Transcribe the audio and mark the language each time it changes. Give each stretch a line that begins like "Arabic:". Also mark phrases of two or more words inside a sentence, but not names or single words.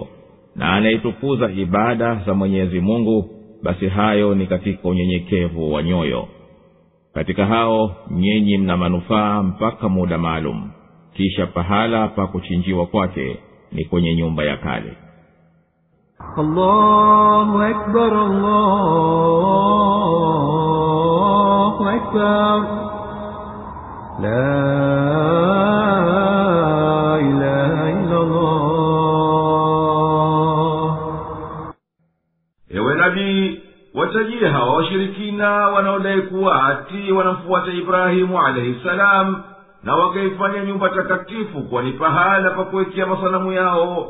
Swahili: Na anayetukuza ibada za Mwenyezi Mungu, basi hayo ni katika unyenyekevu wa nyoyo. Katika hao nyinyi mna manufaa mpaka muda maalum, kisha pahala pa kuchinjiwa kwake ni kwenye nyumba ya kale.
Arabic: الله أكبر، الله أكبر، لا إله إلا الله.
Swahili: Ewe nabii, watajie hawa washirikina wanaodai kuwa ati wanamfuata Ibrahimu
Arabic: عليه السلام
Swahili: na wakaifanya nyumba takatifu kuwa ni pahala pa kuwekea masanamu yao.